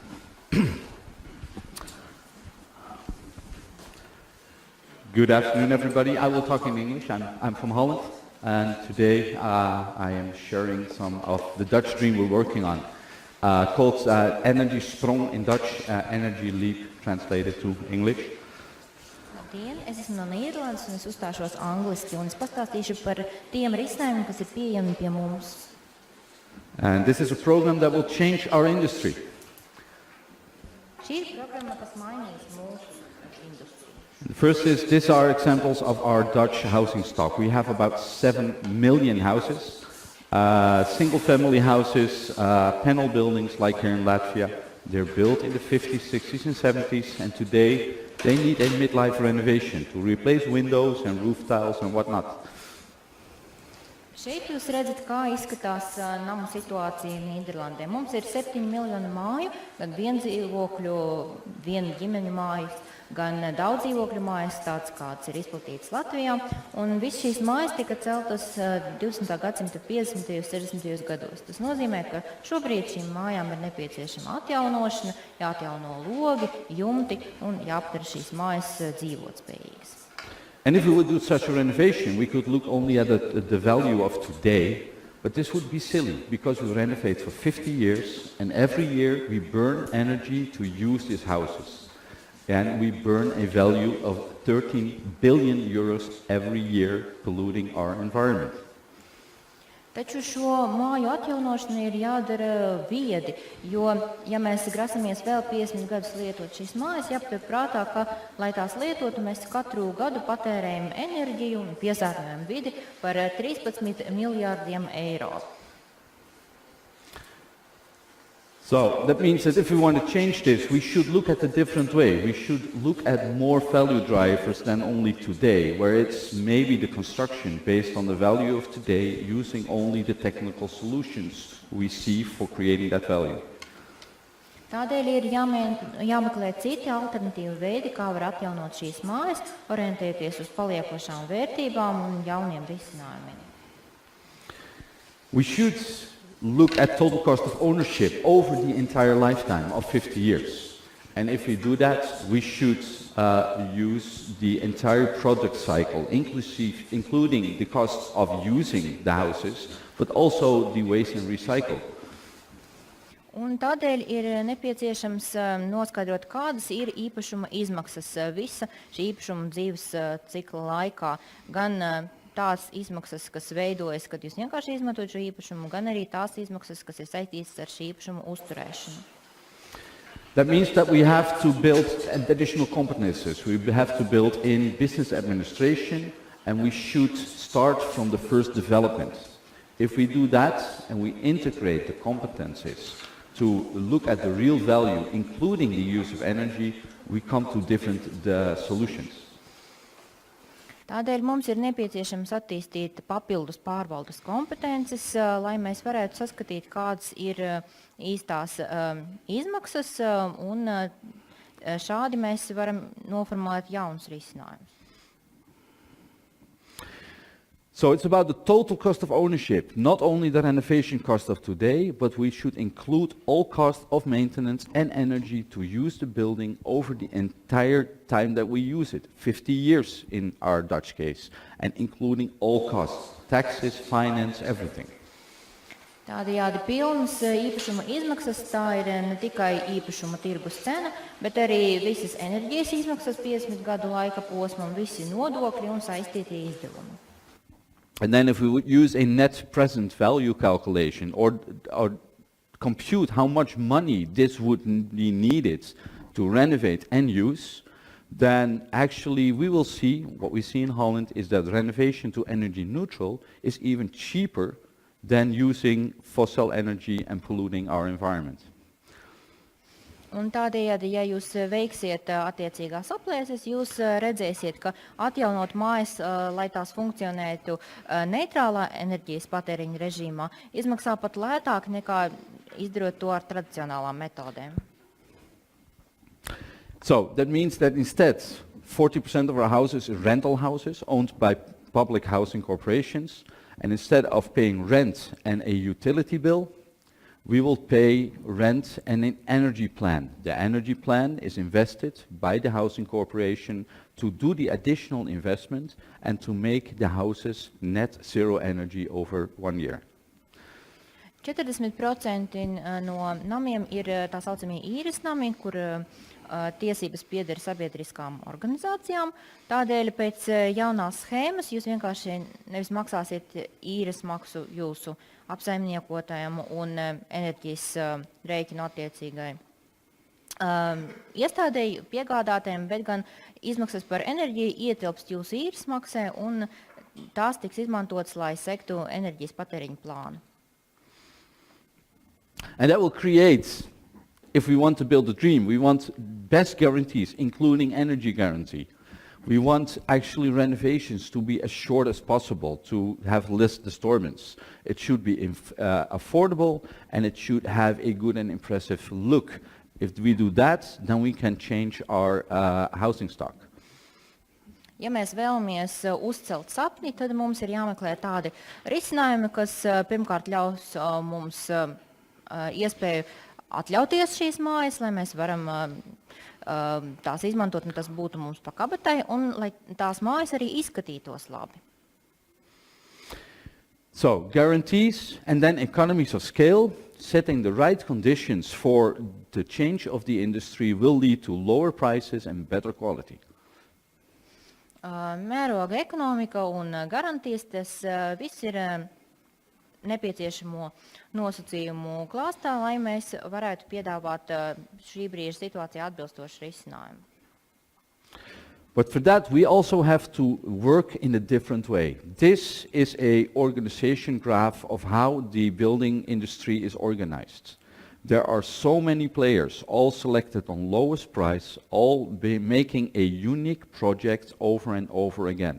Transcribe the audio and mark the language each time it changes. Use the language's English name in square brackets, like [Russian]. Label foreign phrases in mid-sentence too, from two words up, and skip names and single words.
[English] Good afternoon, everybody. I will talk in English. I'm from Holland, and today I am sharing some of the Dutch dream we're working on, called Energy Sprong in Dutch, Energy Leap translated to English. [Latvian] Labdien, es esmu no Nīderlandes un es uzstāšos angliski un es pastāstīšu par tiem risinājumiem, kas ir pieejami pie mums. [English] And this is a program that will change our industry. [Latvian] Šī ir programma, kas mainīs mūsu industriju. [English] The first is, these are examples of our Dutch housing stock. We have about 7 million houses, single-family houses, panel buildings like here in Latvia. They're built in the 50s, 60s and 70s, and today they need a midlife renovation to replace windows and roof tiles and whatnot. [Latvian] Šeit jūs redzat, kā izskatās namu situācija Nīderlandē. Mums ir 7 miljoni māju, gan viendzīvokļu, vienu ģimeņu mājas, gan daudzdzīvokļu mājas, tāds kāds ir izplatīts Latvijā. Un viss šīs mājas tika celtas 20. gadsimta 50. un 60. gados. Tas nozīmē, ka šobrīd šīm mājām ir nepieciešama atjaunošana, jāatjauno logi, jumti un jāpadara šīs mājas dzīvotspējīgas. [English] And if we would do such a renovation, we could look only at the value of today, but this would be silly because we renovate for 50 years and every year we burn energy to use these houses. And we burn a value of 13 billion euros every year polluting our environment. [Latvian] Taču šo māju atjaunošana ir jādara viedi, jo, ja mēs grasamies vēl 50 gadus lietot šīs mājas, jāpatur prātā, ka, lai tās lietotu, mēs katru gadu patērējam enerģiju un piesārņojam vidi par 13 miljārdiem eiro. [English] So that means that if we want to change this, we should look at a different way. We should look at more value drivers than only today, where it's maybe the construction based on the value of today, using only the technical solutions we see for creating that value. [Latvian] Tādēļ ir jāmeklē citi alternatīvi veidi, kā var atjaunot šīs mājas, orientēties uz paliekošām vērtībām un jauniem risinājumiem. [English] We should look at total cost of ownership over the entire lifetime of 50 years. And if we do that, we should use the entire product cycle, including the costs of using the houses, but also the waste and recycle. [Latvian] Un tādēļ ir nepieciešams noskaidrot, kādas ir īpašuma izmaksas visa šī īpašuma dzīves cikla laikā. Gan tās izmaksas, kas veidojas, kad jūs vienkārši izmantojat šo īpašumu, gan arī tās izmaksas, kas ir saistītas ar šī īpašuma uzturēšanu. [English] That means that we have to build additional competences. We have to build in business administration, and we should start from the first development. If we do that and we integrate the competences to look at the real value, including the use of energy, we come to different solutions. [Latvian] Tādēļ mums ir nepieciešams attīstīt papildus pārvaldes kompetences, lai mēs varētu saskatīt, kādas ir īstās izmaksas, un šādi mēs varam noformulēt jaunus risinājumus. [English] So it's about the total cost of ownership, not only the renovation cost of today, but we should include all costs of maintenance and energy to use the building over the entire time that we use it, 50 years in our Dutch case, and including all costs, taxes, finance, everything. [Latvian] Tādējādi pilnas īpašuma izmaksas, tā ir ne tikai īpašuma tirgus cena, bet arī visas enerģijas izmaksas 50 gadu laika posmam, visi nodokļi un saistītie izdevumi. [English] And then if we would use a net present value calculation or compute how much money this would be needed to renovate and use, then actually we will see, what we see in Holland is that renovation to energy neutral is even cheaper than using fossil energy and polluting our environment. [Latvian] Un tādējādi, ja jūs veiksiet attiecīgās aplēses, jūs redzēsiet, ka atjaunot mājas, lai tās funkcionētu neitrālā enerģijas patēriņa režīmā, izmaksā pat lētāk nekā izdarot to ar tradicionālām metodēm. [English] So that means that instead 40% of our houses are rental houses owned by public housing corporations, and instead of paying rent and a utility bill, we will pay rent and an energy plan. The energy plan is invested by the housing corporation to do the additional investment and to make the houses net zero energy over 1 year. [Latvian] 40% no namiem ir tā saucamie īres nami, kur tiesības pieder sabiedriskām organizācijām. Tādēļ pēc jaunās schēmas jūs vienkārši nevis maksāsiet īres maksu jūsu apsaimniekotājiem un enerģijas rēķinu attiecīgai iestādēji piegādātājiem, bet gan izmaksas par enerģiju ietilpst jūsu īres maksē un tās tiks izmantotas, lai sektu enerģijas patēriņu plānu. [English] And that will create, if we want to build a dream, we want best guarantees, including energy guarantee. We want actually renovations to be as short as possible, to have less disturbance. It should be affordable, and it should have a good and impressive look. If we do that, then we can change our housing stock. [Latvian] Ja mēs vēlamies uzcelt sapni, tad mums ir jāmeklē tādi risinājumi, kas pirmkārt ļaus mums iespēju atļauties šīs mājas, lai mēs varam tās izmantot, un tas būtu mums pa kabatai, un lai tās mājas arī izskatītos labi. [English] So, guarantees and then economies of scale, setting the right conditions for the change of the industry will lead to lower prices and better quality. [Latvian] Mēroga ekonomika un garantijas, tas viss ir nepieciešamo nosacījumu klāstā, lai mēs varētu piedāvāt šī brīža situācijā atbilstošu risinājumu. [English] But for that, we also have to work in a different way. This is an organization graph of how the building industry is organized. There are so many players, all selected on lowest price, all making a unique project over and over again.